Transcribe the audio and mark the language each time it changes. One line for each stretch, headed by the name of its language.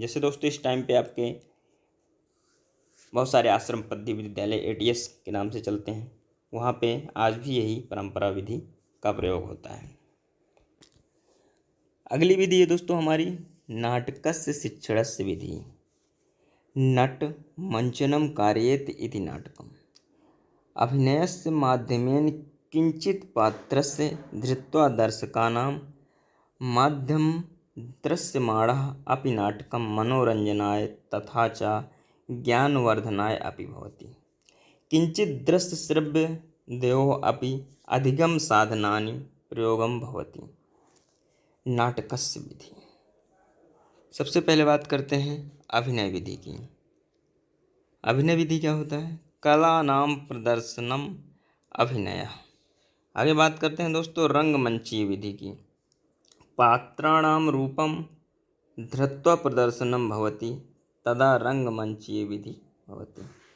Hindi: जैसे दोस्तों इस टाइम पे आपके बहुत सारे आश्रम पद्धति विद्यालय ATS के नाम से चलते हैं, वहाँ पे आज भी यही परंपरा विधि का प्रयोग होता है। अगली विधि है दोस्तों हमारी नाटकस्य शिक्षणस्य विधि।
Sanskrit: नट मंचनम कारयेत इति नाटकम। अभिनयस्य माध्यमेन किंचित पात्रस्य धृत्वा दर्शकानां माध्यम दृश्यमाणः अपि नाटकं मनोरंजनाय तथा च ज्ञानवर्धनाय अपि भवति। किंचित दृश्य श्रव्य द्वयोः अपि अधिगम साधनानि प्रयोगं भवति। नाटकस्य विधि।
Hindi: सबसे पहले बात करते हैं अभिनय विधि की। अभिनय विधि क्या होता है?
Sanskrit: कला नाम प्रदर्शनम अभिनय।
Hindi: आगे बात करते हैं दोस्तों रंगमंचीय विधि की।
Sanskrit: पात्राणाम रूपम धृत्वा प्रदर्शनम भवति तदा रंगमंचीय विधि भवति।